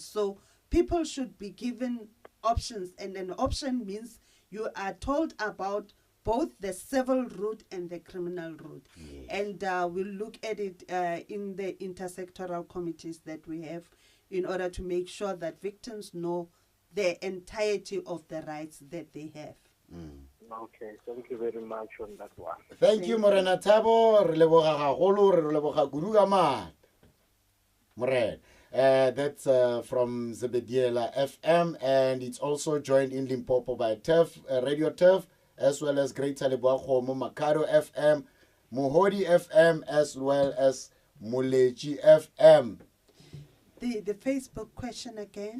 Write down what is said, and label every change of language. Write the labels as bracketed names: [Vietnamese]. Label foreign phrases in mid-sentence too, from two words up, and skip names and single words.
[English] So people should be given options, and an option means you are told about both the civil route and the criminal route. And we'll look at it in the intersectoral committees that we have in order to make sure that victims know the entirety of the rights that they have. Okay, thank you very much on that one. Thank you, [Northern Sotho] Morena Tabo. Re leboga gagolo, re leboga kudu ka mat. Morena. [English] That's from Zebediela FM, and it's also joined in Limpopo by Turf, Radio Turf, as well as Greater Leboago, Makado FM, Mohodi FM, as well as Muleji FM. The Facebook question again.